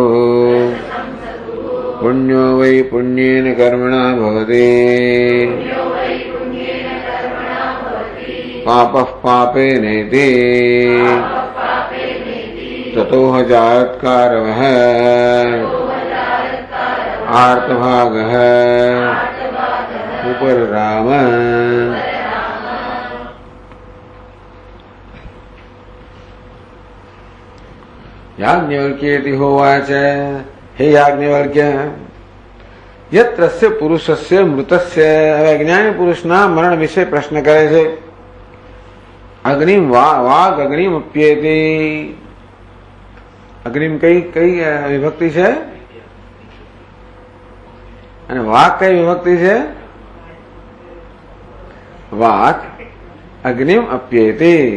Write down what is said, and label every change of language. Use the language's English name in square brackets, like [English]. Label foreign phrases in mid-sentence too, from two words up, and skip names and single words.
[Sanskrit] पुण्यो वै पुण्येन कर्मणा भवति पापः पापेनेति ततोह जात्कारवः आर्तभागः उपरराम. याज्ञवल्क्येति होवाच हे याज्ञवल्क्य यत्रस्य पुरुषस्य मृतस्य. [Gujarati] હવે અજ્ઞાની પુરુષના મરણ વિશે પ્રશ્ન કરે છે. [Sanskrit] अग्निम वाग अग्निम अप्येति. [Gujarati] અગ્નિમ કઈ કઈ વિભક્તિ છે અને વાક કઈ વિભક્તિ છે? [Sanskrit] वाक अग्निम अप्येति.